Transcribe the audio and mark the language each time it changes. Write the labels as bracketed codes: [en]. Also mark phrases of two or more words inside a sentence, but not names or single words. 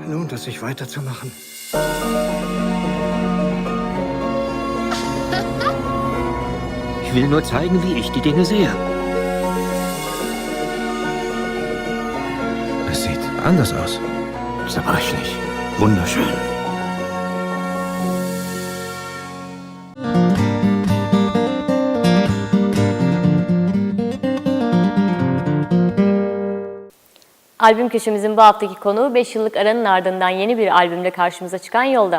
[de] lohnt es sich weiterzumachen. Ich will nur zeigen, wie ich die Dinge sehe. Es sieht anders aus. Zerbrechlich. Wunderschön. [tr] Albüm köşemizin bu haftaki konuğu 5 yıllık aranın ardından yeni bir albümle karşımıza çıkan Yolda.